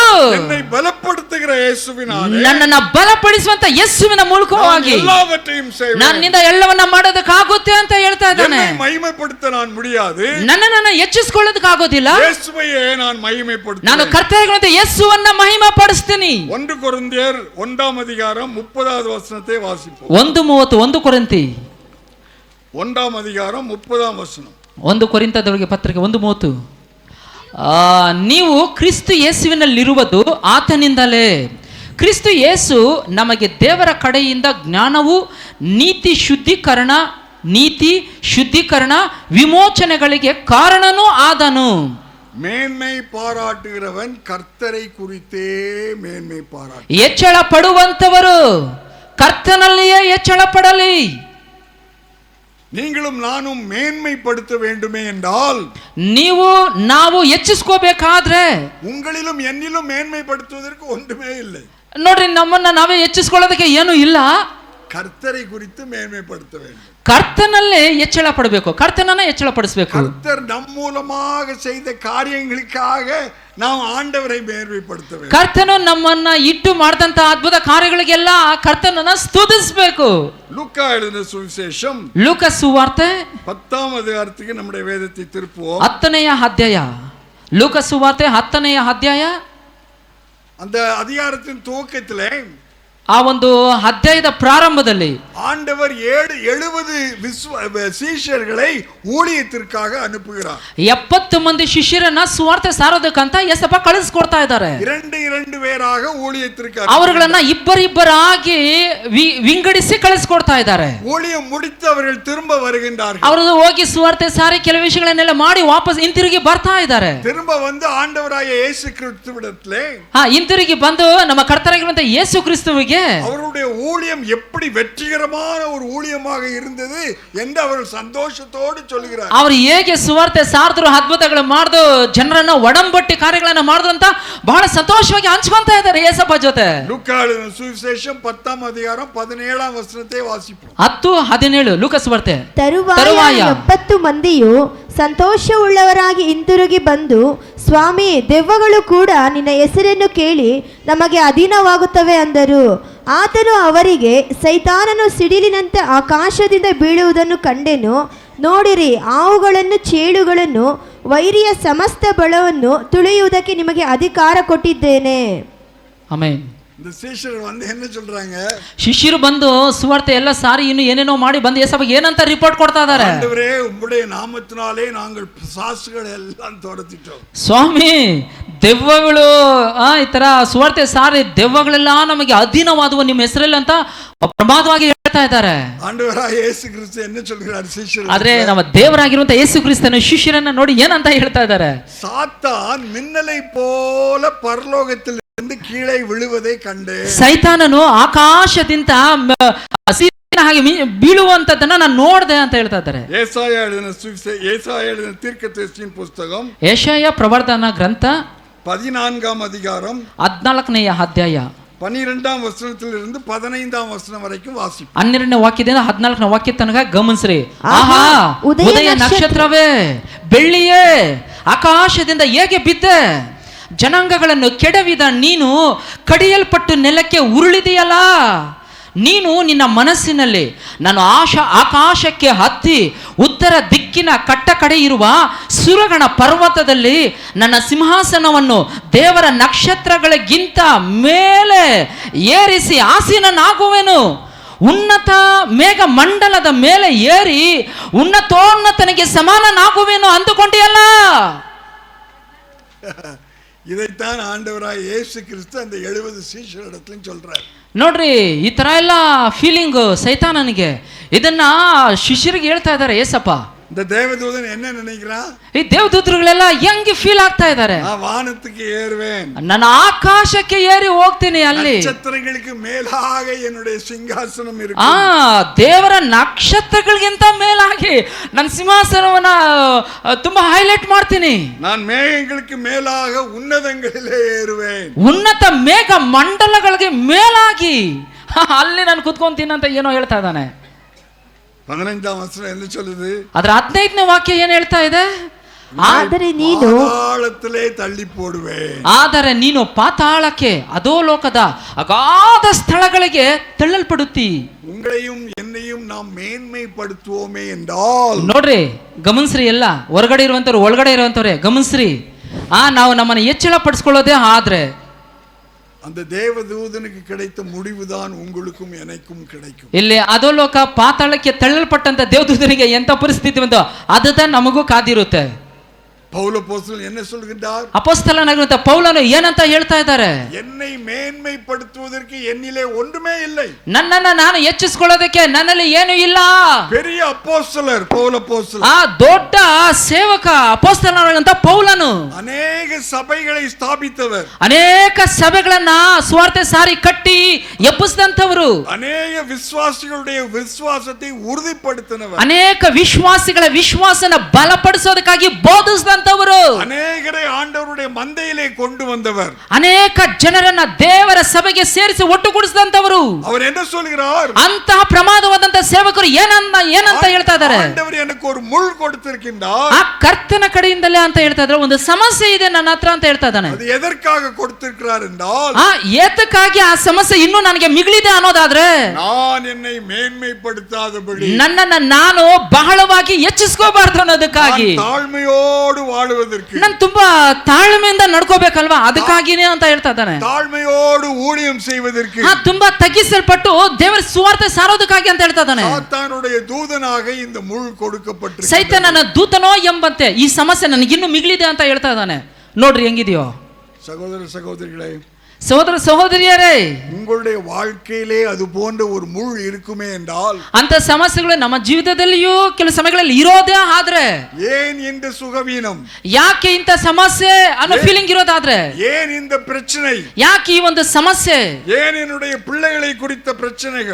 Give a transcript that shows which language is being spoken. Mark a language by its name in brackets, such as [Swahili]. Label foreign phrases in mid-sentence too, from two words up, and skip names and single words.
[Tamil] என்னை பலப்படுத்துகிற இயேசுவினாலே [Kannada] ನನ್ನನ್ನ ಬಲಪಡಿಸುವಂತ ಯೇಸುವಿನ ಮೂಲಕವಾಗಿ [Tamil] எல்லாவற்றையும் செய்வேன். [Kannada] ನನ್ನಿಂದ ಎಲ್ಲವನ್ನ ಮಾಡೋದಕ್ಕಾಗುತ್ತೆ ಅಂತ ಹೇಳ್ತಾ ಇದ್ದಾನೆ. [Tamil] என்னை மகிமைப்படுத்த நான் முடியாது, [Kannada] ನನ್ನನ್ನ ಹೆಚ್ಚಿಸಿಕೊಳ್ಳೋದಕ್ಕಾಗೋದಿಲ್ಲ, [Tamil] இயேசுவையே நான் மகிமைப்படுத்துவேன். [Kannada] ನಾನು ಕರ್ತನಾಗಿರುವಂತ ಯೇಸುವನ್ನ ಮಹಿಮೆ ಪಡಿಸ್ತೀನಿ. [Tamil] 1 கொரிந்தியர் 1ஆம் அதிகாரம் 30வது வசனத்தை வாசிப்போம். [Kannada] 1:31 ಕೊರಿಂಥಿ [Tamil] 1ஆம் அதிகாரம் 30ஆம் வசனம். [Kannada] 1 ಕೊರಿಂಥದೊಳಗೆ ಪತ್ರಿಕೆ 1:30. ನೀವು ಕ್ರಿಸ್ತು ಯೇಸುವಿನಲ್ಲಿರುವುದು ಆತನಿಂದಲೇ. ಕ್ರಿಸ್ತು ಯೇಸು ನಮಗೆ ದೇವರ ಕಡೆಯಿಂದ ಜ್ಞಾನವು ನೀತಿ ಶುದ್ಧೀಕರಣ ವಿಮೋಚನೆಗಳಿಗೆ ಕಾರಣನೂ ಆದನು. [Tamil] மேன்மை பாராட்டுகிறவன் கர்த்தரை குறித்தே மேன்மை பாராட்டு. [Kannada] ಹೆಚ್ಚಳ ಪಡುವಂತವರು ಕರ್ತನಲ್ಲಿಯೇ ಹೆಚ್ಚಳ ಪಡಲಿ. [Tamil] நீங்களும் நானும் மேன்மைப்படுத்த வேண்டுமே என்றால், [Kannada] ನಾವು ಹೆಚ್ಚಿಸ್ಕೋಬೇಕಾದ್ರೆ [Tamil] உங்களிலும் என்னிலும் மேன்மைப்படுத்துவதற்கு ஒன்றுமே இல்லை. [Kannada] ನೋಡ್ರಿ, ನಮ್ಮನ್ನ ನಾವೇ ಹೆಚ್ಚಿಸ್ಕೊಳ್ಳೋದಕ್ಕೆ ಏನು ಇಲ್ಲ, [Tamil] கர்த்தரை குறித்து மேன்மைப்படுத்த வேண்டும். [Kannada] ಕರ್ತನಲ್ಲೇ ಹೆಚ್ಚಳ ಪಡಬೇಕು, ಕರ್ತನನ್ನ ಹೆಚ್ಚಳ ಪಡಿಸಬೇಕು. [Tamil] கர்த்தர் நம் மூலமாக செய்த காரியங்களுக்காக நாம் ಆಂಡವரை மேன்மைப்படுத்த வேண்டும். [Kannada] ಕರ್ತನು ನಮ್ಮನ್ನ ಇಟ್ಟು ಮಾಡಿದಂತ ಅದ್ಭುತ ಕಾರ್ಯಗಳಿಗೆಲ್ಲ ಕರ್ತನನ್ನ ಸ್ತುತಿಸಬೇಕು. [Tamil] லூக்கா எழுதின சுவிசேஷம் [Kannada] ಲೂಕ ಸುವಾರ್ತೆ [Tamil] 10ஆம் அதிகாரத்துக்கு நம்முடைய வேதத்தை திருப்புவோம். [Kannada] 10ನೆಯ ಅಧ್ಯಾಯ. ಲೂಕ ಸುವಾರ್ತೆ 10ನೆಯ ಅಧ್ಯಾಯ. [Tamil] அந்த அதிகாரத்தின் துவக்கத்திலே, [Kannada] ಆ ಒಂದು ಅಧ್ಯಾಯದ ಪ್ರಾರಂಭದಲ್ಲಿ [Tamil] ஆண்டவர் 70 சீஷர்களை ஊழியத்திற்காக அனுப்புகிறார். [Kannada] 70 ಮಂದಿ ಶಿಷ್ಯರನ್ನ ಸುವಾರ್ತೆ ಸಾರೋದಕ್ಕಂತ ಯೇಸಪ್ಪ ಕಳಿಸ್ಕೊಡ್ತಾ ಇದ್ದಾರೆ. [Tamil] 2 பேராக ஊழியத்திற்கு [Kannada] ಅವರುಗಳನ್ನ ಇಬ್ಬರಿಬ್ಬರಾಗಿ ವಿಂಗಡಿಸಿ ಕಳಿಸ್ಕೊಡ್ತಾ ಇದ್ದಾರೆ. [Tamil] ஊழியம் முடித்து அவர்கள் திரும்ப வருகின்றார்கள். [Kannada] ಅವರು ಹೋಗಿ ಸುವಾರ್ತೆ ಸಾರಿ ಕೆಲವು ವಿಷಯಗಳನ್ನೆಲ್ಲ ಮಾಡಿ ವಾಪಸ್ ಹಿಂತಿರುಗಿ ಬರ್ತಾ ಇದ್ದಾರೆ. [Tamil] திரும்ப வந்து ஆண்டவராகிய இயேசு கிறிஸ்துவிடத்திலே [Kannada] ಹಿಂತಿರುಗಿ ಬಂದು ನಮ್ಮ ಕರ್ತನಾಗಿರುವಂತ ಯೇಸು ಕ್ರಿಸ್ತುವಿಗೆ [Tamil] அவருடைய ஊழியம் எப்படி வெற்றிகரமான ஒரு ஊழியமாக இருந்தது என்று அவர்கள் சந்தோஷத்தோடு சொல்கிறார். [Kannada] ಅವರು ಹೇಗೆ ಸುವಾರ್ತೆ ಸಾರಿದ್ರು, ಅದ್ಭುತಗಳು ಮಾಡಿದ್ರು, ಜನರನ್ನ ಒಡಂಬಟ್ಟಿ ಕಾರ್ಯಗಳನ್ನ ಮಾಡಿದ್ರು ಅಂತ ಬಹಳ ಸಂತೋಷವಾಗಿ ಹಂಚ್ಕೊಂತಾ ಇದ್ದಾರೆ ಯೇಸಪ್ಪ ಜೊತೆ. [Tamil] லூக்கா எழுதின சுவிசேஷம் 10ஆம் அதிகாரம் 17ஆம் வசனத்தை வாசிப்போம். [Kannada] 10:17 ಲೂಕ ಸುವಾರ್ತೆ. ತರುವಾಯ 70 ಮಂದಿಯು ಸಂತೋಷವುಳ್ಳವರಾಗಿ ಹಿಂತಿರುಗಿ ಬಂದು, ಸ್ವಾಮಿ, ದೆವ್ವಗಳು ಕೂಡ ನಿನ್ನ ಹೆಸರನ್ನು ಕೇಳಿ ನಮಗೆ ಅಧೀನವಾಗುತ್ತವೆ ಅಂದರು. ಆತನು ಅವರಿಗೆ, ಸೈತಾನನು ಸಿಡಿಲಿನಂತೆ ಆಕಾಶದಿಂದ ಬೀಳುವುದನ್ನು ಕಂಡೆನು. ನೋಡಿರಿ, ಹಾವುಗಳನ್ನು, ಚೇಳುಗಳನ್ನು, ವೈರಿಯ ಸಮಸ್ತ ಬಲವನ್ನು ತುಳಿಯುವುದಕ್ಕೆ ನಿಮಗೆ ಅಧಿಕಾರ ಕೊಟ್ಟಿದ್ದೇನೆ. ಆಮೆನ್. [Tamil] இந்த சீஷர்கள் வந்து என்ன சொல்றாங்க? [Kannada] ಶಿಷ್ಯರು ಬಂದು ಸುವಾರ್ತೆ ಎಲ್ಲ ಸಾರಿ ಇನ್ನು ಏನೇನೋ ಮಾಡಿ ಬಂದು ಯೇಸಪ್ಪ ಏನಂತ ರಿಪೋರ್ಟ್ ಕೊಡ್ತಾ ಇದ್ದಾರೆ? [Tamil] ஆண்டவரே, உம்முடைய நாமத்தினாலே நாங்கள் பிசாசுகளை எல்லாம் துரத்திட்டோம். [Kannada] ಸ್ವಾಮಿ, ದೆವ್ವಗಳು ಈ ತರ ಸುವಾರ್ತೆ ಸಾರಿ ದೆವ್ವಗಳೆಲ್ಲ ನಮಗೆ ಅಧೀನವಾದವು ನಿಮ್ಮ ಹೆಸರಲ್ಲಿ ಅಂತ ಪ್ರಮಾದವಾಗಿ ಹೇಳ್ತಾ ಇದ್ದಾರೆ. [Tamil] ஆண்டவராகிய இயேசு கிறிஸ்து என்ன சொல்கிறார் சீஷர்கள்? [Kannada] ಆದ್ರೆ ನಮ್ಮ ದೇವರಾಗಿರುವಂತ ಯೇಸು ಕ್ರಿಸ್ತನ ಶಿಷ್ಯರನ್ನ ನೋಡಿ ಏನಂತ ಹೇಳ್ತಾ ಇದ್ದಾರೆ? [Tamil] சாத்தான் மின்னலை போல பரலோகத்தில் கீழே விழுவதை கண்டு, [Kannada] ಸೈತಾನನು ಆಕಾಶದಿಂದ ಹಾಗೆ ಬೀಳುವಂತದನ್ನ ನಾನು ನೋಡಿದೆ ಅಂತ ಹೇಳ್ತಾ ಇದ್ದಾರೆ. [Tamil] ஏசாயா எழுதின தீர்க்கதரிசியின் புத்தகம், [Kannada] ಯೆಶಾಯ ಪ್ರವರ್ತನ ಗ್ರಂಥ [Tamil] 14ஆம் அதிகாரம் [Kannada] 14ನೆಯ ಅಧ್ಯಾಯ [Tamil] 12ஆம் வசனத்திலிருந்து 15ஆம் வசனம் வரைக்கும் வாசிப்போம். [Kannada] 12ನೇ ವಾಕ್ಯದಿಂದ 14ನೇ ವಾಕ್ಯ ತನಕ ಗಮನಿಸ್ರಿ. ಆಹಾ, ಉದಯ ನಕ್ಷತ್ರವೇ, ಬೆಳ್ಳಿಯೇ, ಆಕಾಶದಿಂದ ಹೇಗೆ ಬಿದ್ದೆ, ಜನಾಂಗಗಳನ್ನು ಕೆಡವಿದ ನೀನು ಕಡಿಯಲ್ಪಟ್ಟು ನೆಲಕ್ಕೆ ಉರುಳಿದೆಯಲ್ಲ. ನೀನು ನಿನ್ನ ಮನಸ್ಸಿನಲ್ಲಿ ನಾನು ಆಕಾಶಕ್ಕೆ ಹತ್ತಿ ಉತ್ತರ ದಿಕ್ಕಿನ ಕಟ್ಟ ಕಡೆ ಇರುವ ಸುರಗಣ ಪರ್ವತದಲ್ಲಿ ನನ್ನ ಸಿಂಹಾಸನವನ್ನು ದೇವರ ನಕ್ಷತ್ರಗಳಿಗಿಂತ ಮೇಲೆ ಏರಿಸಿ ಆಸೀನನಾಗುವೆನು. ಉನ್ನತ ಮೇಘ ಮಂಡಲದ ಮೇಲೆ ಏರಿ ಉನ್ನತೋನ್ನತನಿಗೆ ಸಮಾನನಾಗುವೆನು ಅಂದುಕೊಂಡಿಯಲ್ಲ. [Tamil] இதைத்தான் ஆண்டவராய் இயேசு கிறிஸ்து அந்த 70 சீஷரிடத்திலும் சொல்றார். [Kannada] ನೋಡ್ರಿ, ಈ ತರ ಎಲ್ಲ ಫೀಲಿಂಗ್ ಸೈತಾನನಿಗೆ, ಇದನ್ನ ಶಿಷ್ಯರಿಗೆ ಹೇಳ್ತಾ ಇದ್ದಾರೆ ಏಸಪ್ಪ. [Tamil] இந்த தேவதூதன் என்ன நினைக்கிறான்? [Kannada] ಈ ದೇವದೂತರುಗಳೆಲ್ಲ ಹೆಂಗೆ ಫೀಲ್ ಆಗ್ತಾ ಇದ್ದಾರೆ? [Tamil] நான் வானத்துக்கு ஏறுவேன், [Kannada] ನಾನು ಆಕಾಶಕ್ಕೆ ಏರಿ ಹೋಗ್ತೀನಿ, ಅಲ್ಲಿ [Tamil] நட்சத்திரங்களுக்கு மேலாக என்னுடைய சிங்காசனம் [Kannada] ಆ [Tamil] இருக்கும். [Kannada] ದೇವರ ನಕ್ಷತ್ರಗಳಿಗಿಂತ ಮೇಲಾಗಿ ನನ್ನ ಸಿಂಹಾಸನವನ್ನ ತುಂಬಾ ಹೈಲೈಟ್ ಮಾಡ್ತೀನಿ. [Tamil] நான் மேகங்களுக்கு மேலாக உன்னதங்களிலே ஏறுவேன். [Kannada] ಉನ್ನತ ಮೇಘ ಮಂಡಲಗಳಿಗೆ ಮೇಲಾಗಿ ಅಲ್ಲಿ ನಾನು ಕುತ್ಕೊಂತೀನಿ ಅಂತ ಏನೋ ಹೇಳ್ತಾ ಇದ್ದಾನೆ. [Tamil] 15ஆம் வசனம் என்ன சொல்லுது? [Kannada] ಅದರ 15ನೇ ವಾಕ್ಯ ಏನ್ ಹೇಳ್ತಾ ಇದೆ? ಆದರೆ ನೀನು [Tamil] பாதாளத்திலே தள்ளி போடுவேன். [Kannada] ಆದರೆ ನೀನು ಪಾತಾಳಕ್ಕೆ, ಅಧೋಲೋಕದ ಅಗಾಧ ಸ್ಥಳಗಳಿಗೆ ತಳ್ಳಲ್ಪಡುತ್ತಿ. [Tamil] உங்களையும் என்னையும் நாம் மேன்மைப்படுத்துவோமே என்றால், [Kannada] ನೋಡ್ರಿ, ಗಮನಿಸ್ರಿ, ಎಲ್ಲ ಹೊರಗಡೆ ಇರುವಂತವ್ರು ಒಳಗಡೆ ಇರುವಂತವ್ರೆ ಗಮನಿಸ್ರಿ. ನಾವು ನಮ್ಮನ್ನು ಹೆಚ್ಚಳ ಪಡಿಸ್ಕೊಳ್ಳೋದೇ ಆದ್ರೆ [Tamil] அந்த தேவதூதனுக்கு கிடைத்த முடிவுதான் உங்களுக்கும் எனக்கும் கிடைக்கும். [Kannada] ಇಲ್ಲಿ ಅಧೋಲೋಕ ಪಾತಾಳಕ್ಕೆ ತಳ್ಳಲ್ಪಟ್ಟಂತ ದೇವದೂತನಿಗೆ ಎಂತ ಪರಿಸ್ಥಿತಿ ಬಂತು ಅದುதான் ನಮಗೂ ಕಾದಿರುತ್ತೆ. [Tamil] பவுலப்போஸ்தலன் என்ன சொல்கின்றார்? [Kannada] ಅಪೊಸ್ತಲನಾಗಿರುವಂತ ಪೌಲನು ಏನಂತ ಹೇಳ್ತಾ ಇದ್ದಾರೆ? [Tamil] என்னை மேன்மைப்படுத்துவதற்கு என்னிலே ஒன்றுமே இல்லை. [Kannada] ನನ್ನನ್ನ ನಾನು ಹೆಚ್ಚಿಸಿಕೊಳ್ಳೋದಕ್ಕೆ ನನ್ನಲ್ಲಿ ಏನು ಇಲ್ಲ. [Tamil] பெரிய அப்போஸ்தலர் பவுலப்போஸ்தலன், [Kannada] ಆ ದೊಡ್ಡ ಸೇವಕ ಅಪೊಸ್ತಲನಾಗಿರುವಂತ ಪೌಲನು [Tamil] அநேக சபைகளை ஸ்தாபித்தவர், [Kannada] ಅನೇಕ ಸಭೆಗಳನ್ನ ಸ್ವಾರ್ಥ ಸಾರಿ ಕಟ್ಟಿ ಎಬ್ಬಿಸಿದಂತವರು, [Tamil] அநேக விசுவாசிகளுடைய விசுவாசத்தை உறுதிப்படுத்தினவர், [Kannada] ಅನೇಕ ವಿಶ್ವಾಸಿಗಳ ವಿಶ್ವಾಸನ ಬಲಪಡಿಸೋದಕ್ಕಾಗಿ ಬೋಧಿಸಿದಂತವರು, [Tamil] அநேகரை ஆண்டவருடைய மந்தையிலே கொண்டு வந்தவர், [Kannada] ಅನೇಕ ಜನರನ್ನ ದೇವರ ಸಭೆಗೆ ಸೇರಿಸಿ ಒಟ್ಟುಗೂಡಿಸಿದಂತವರು. [Tamil] அவர் என்ன சொல்கிறார்? [Kannada] ಅಂತಹ ಪ್ರಮಾದವಾದಂತ ಸೇವಕರು ಏನಂತ ಹೇಳ್ತಾ ಇದ್ದಾರೆ? [Tamil] ஆண்டவர் எனக்கு ஒரு முள் கொடுத்திருக்கின்றார். [Kannada] ಆ ಕರ್ತನ ಕಡೆಯಿಂದಲೇ ಅಂತ ಹೇಳ್ತಾ ಇದ್ದಾರೆ. ಒಂದು ಸಮಸ್ಯೆ ಇದೆ ನನ್ನ ಹತ್ರ ಅಂತ ಹೇಳ್ತಾ ಇದ್ದಾನೆ. [Tamil] அது எதற்காக கொடுத்திருக்கிறார் என்றால், [Kannada] ಏತಕ್ಕಾಗಿ ಆ ಸಮಸ್ಯೆ ಇನ್ನೂ ನನಗೆ ಮಿಗಿಲಿದೆ ಅನ್ನೋದಾದ್ರೆ, [Tamil] நான் என்னை மேன்மைப்படுத்தாதபடி, [Kannada] ನನ್ನನ್ನ ನಾನು ಬಹಳವಾಗಿ ಹೆಚ್ಚಿಸ್ಕೋಬಾರ್ದು ಅನ್ನೋದಕ್ಕಾಗಿ, [Tamil] நான் தாழ்மையோடு வாழுவதற்கு, [Kannada] ನಾನು ತುಂಬಾ ತಾಳ್ಮೆಯಿಂದ ನಡ್ಕೋಬೇಕಲ್ವಾ, ಅದಕ್ಕಾಗಿನೇ ಅಂತ ಹೇಳ್ತಾ ಇದ್ದಾನೆ. [Tamil] தாழ்மையோடு ஊழியம் செய்வதற்கு, [Kannada] ತುಂಬಾ ತಗ್ಗಿಸಲ್ಪಟ್ಟು ದೇವರ ಸುವಾರ್ತೆ ಸಾರೋದಕ್ಕಾಗಿ ಅಂತ ಹೇಳ್ತಾ ಇದ್ದಾನೆ. [Tamil] சாத்தானுடைய தூதனாக இந்த முள் கொடுக்கப்பட்டிருக்கிறது. [Kannada] ಸೈತಾನನ ದೂತನೋ ಎಂಬಂತೆ ಈ ಸಮಸ್ಯೆ ನನಗಿನ್ನೂ ಮಿಗಿಲಿದೆ ಅಂತ ಹೇಳ್ತಾ ಇದ್ದಾನೆ. ನೋಡ್ರಿ ಹೆಂಗಿದೆಯೋ [Tamil] சகோதர சகோதரிகளே, [Kannada] ಸಹೋದರ ಸಹೋದರಿಯರೇ, [Tamil] உங்களுடைய வாழ்க்கையிலே அது போன்ற ஒரு முள் இருக்குமே என்றால், [Kannada] ಅಂತ ಸಮಸ್ಯೆಗಳು ನಮ್ಮ ಜೀವಿತದಲ್ಲಿಯೂ ಕೆಲವು ಸಮಯಗಳಲ್ಲಿ ಇರೋದೇ ಆದ್ರೆ, [Tamil] ஏன் இந்த சுகவீனம், [Kannada] ಯಾಕೆ ಇಂಥ ಸಮಸ್ಯೆ ಅನ್ನೋ ಫೀಲಿಂಗ್ ಇರೋದಾದ್ರೆ, [Tamil] ஏன் இந்த பிரச்சனை, [Kannada] ಯಾಕೆ ಈ ಒಂದು ಸಮಸ್ಯೆ, [Tamil] ஏன் என்னுடைய பிள்ளைகளை குறித்த பிரச்சனைகள்,